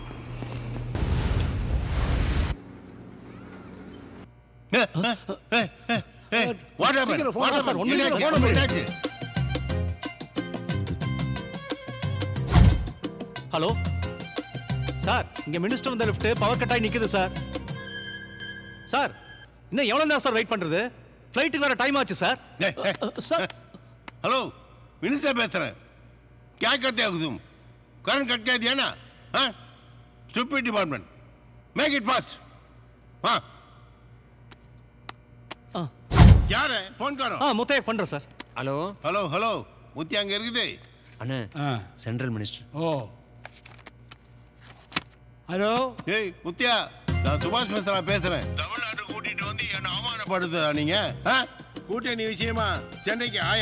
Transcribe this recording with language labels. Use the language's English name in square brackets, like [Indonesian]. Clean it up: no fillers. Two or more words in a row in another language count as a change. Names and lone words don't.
[Tamil] ஹலோ சார், இங்க மினிஸ்டர் வந்த [English] lift power cut [Tamil] ஆகி நிக்குது சார். சார் இன்னும் எவ்வளவு நேரம் சார் வெயிட் பண்றது? ஃப்ளைட்டுக்கு வேற டைம் ஆச்சு சார். சார் [English] hello minister [Hindi] பேசுறேன். क्या करते हो तुम? [English] current cut [Hindi] कर दिया ना? [English] हाँ, stupid department, make it fast. [Hindi] हाँ, यार है फोन करो. [Tamil] हाँ முத்தையா பண்றேன் சார். ஹலோ ஹலோ ஹலோ முத்தி அங்க இருக்குது. அண்ணே, [English] central minister. [Tamil] ஓ ஹலோ. ஏய் முத்தியா, நான் சுபாஷ் மிஸ்ரா பேசுறேன். தமிழ்நாட்டு கூட்டிட்டு வந்து என்ன அவமானப்படுத்துதா நீங்க? கூட்டணி விஷயமா சென்னைக்கு ஆயா.